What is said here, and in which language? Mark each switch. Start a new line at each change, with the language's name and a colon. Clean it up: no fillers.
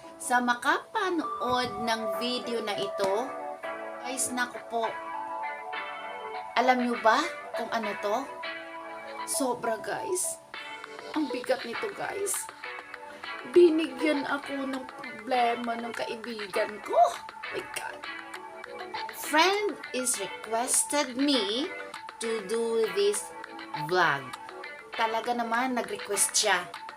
Filipino: Sa makapanood ng video na ito, guys, naku po, alam nyo ba kung ano to? Sobra guys. Ang bigat nito guys. Binigyan ako ng problema ng kaibigan ko.
English: My God. Friend is requested me to do this vlog.
Filipino: Talaga naman nag-request siya.